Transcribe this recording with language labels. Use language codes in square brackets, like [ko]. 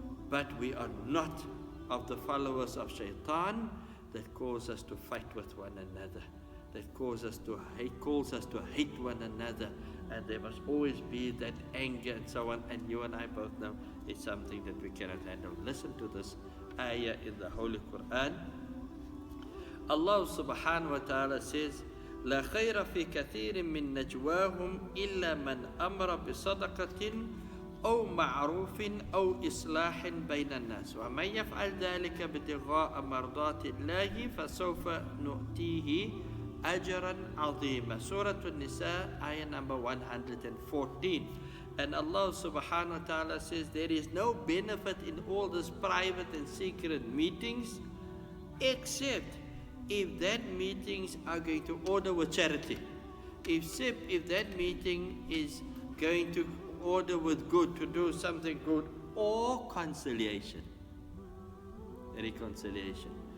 [en] But we are not of the followers of Shaitan, that cause us to fight with one another, that calls us to hate one another, and there must always be that anger and so on. And you and I both know it's something that we cannot handle. Listen to this ayah in the Holy Quran. Allah subhanahu wa ta'ala says, [ar] لا خير في كثير من نجواهم إلا من أمر بصدقة أو معروف أو إصلاح بين الناس ومن يفعل ذلك ابتغاء مرضات الله فسوف نؤتيه أجرا عظيما. [en] Surah An-Nisa, ayah number 114. And Allah subhanahu wa ta'ala says there is no benefit in all these private and secret meetings except if that meetings are going to order with charity. If that meeting is going to order with good, to do something good, or conciliation. Reconciliation.